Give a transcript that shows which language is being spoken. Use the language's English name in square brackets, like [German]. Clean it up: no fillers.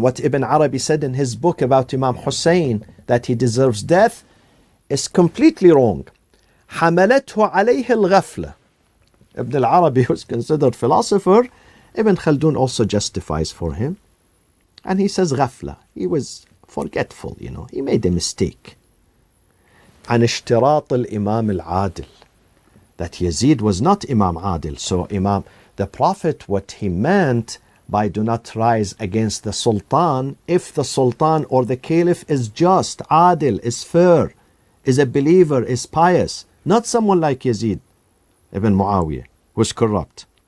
[English] What Ibn Arabi said in his book about Imam Hossain, that he deserves death, is completely wrong. [Arabic] حَمَلَتْهُ عَلَيْهِ الْغَفْلَةِ. [English] Ibn al-Arabi was considered philosopher. Ibn Khaldun also justifies for him. And he says ghafla. He was forgetful, He made a mistake. [Arabic] عن اشتراط الإمام العادل. [English] That Yazid was not Imam Adil. So the Prophet, what he meant by do not rise against the Sultan, if the Sultan or the Caliph is just, Adil, is fair, is a believer, is pious, not someone like Yazid ibn Muawiyah, who's corrupt.